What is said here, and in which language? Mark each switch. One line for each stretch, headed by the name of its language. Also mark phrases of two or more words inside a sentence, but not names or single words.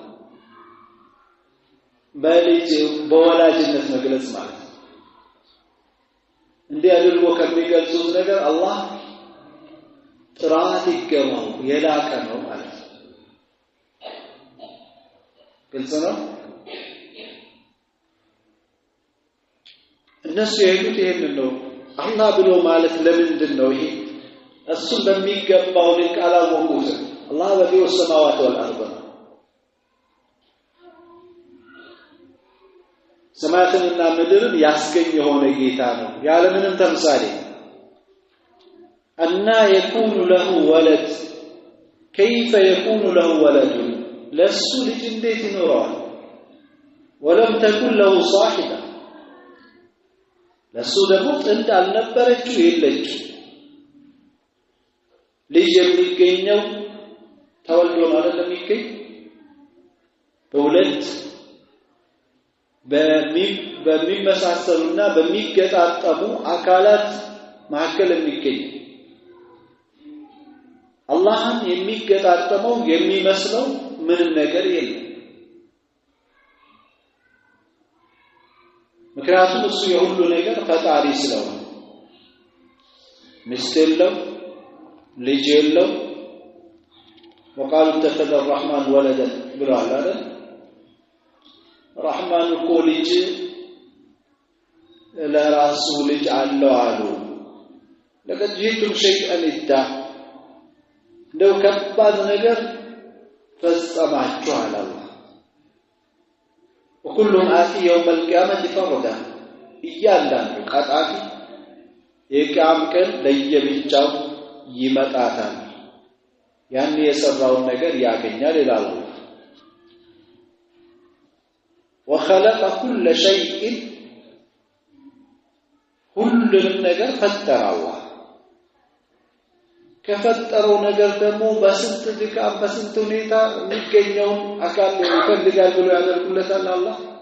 Amharic: በልጅ በወላጅነት መግለጽ ማለት እንዲህ አድርጎ ከሚገልጹት ነገር አላህ ጥራት ይገባው የላቀ ነው ማለት ግልጽ ነው እነሱ የሄዱት ይሄንን ነው አላህ ብሎ ማለት ለምንድን ነው ይሄ እሱ በሚገባው ልክ አላወቁት አላህ
Arabic: بديع السماوات والارض
Amharic: ሰማያትንና ምድርን ያስገኘ የሆነ ጌታ ነው ያለ ምንም ተምሳሌ
Arabic: أن يكون له ولد
Amharic: كيف يكون له ولد ለሱ ልጅ እንዴት ይኖረዋል
Arabic: ولم تكن له صاحبة
Amharic: ለሱ ደግሞ ጥንድ አልነበረችው የለችው ልጅ የሚገኘው ተወልዶ ነው አይደለም የሚገኝ በሁለት በሚመሳሰሉና በሚገጣጠሙ አካላት መካከል የሚገኝ አላህን የሚገጣጠመው የሚመስለው ምንም ነገር የለም ምክንያቱም እሱ የሁሉ ነገር ፈጣሪ ስለሆነ ሚስት የለው ልጅ የለው
Arabic: وقالوا اتخذ الرحمن ولدا
Amharic: ብለዋል አይደል ረህማን እኮ ልጅ ለራሱ ልጅ አለው አሉ
Arabic: لقد جئتم شيئا إدا
Amharic: እንደው ከባድ ነገር ፈጸማችኋል አላህ
Arabic: وكلهم آتي يوم القيامة فردا
Amharic: እያንዳንዱ ቀጣፊ የቂያም ቀን ለየብቻው ይመጣታል ያን የሰራውን ነገር ያገኛል ይላል
Arabic: وخلق كل شيء
Amharic: ሁሉንም ነገር ፈጠረ አላህ ከፈጠረው ነገር ደግሞ በስንት ድካም በስንት ሁኔታ የሚገኘውን አካል ይፈልጋል ብሎ ያደርጉለታል አላህ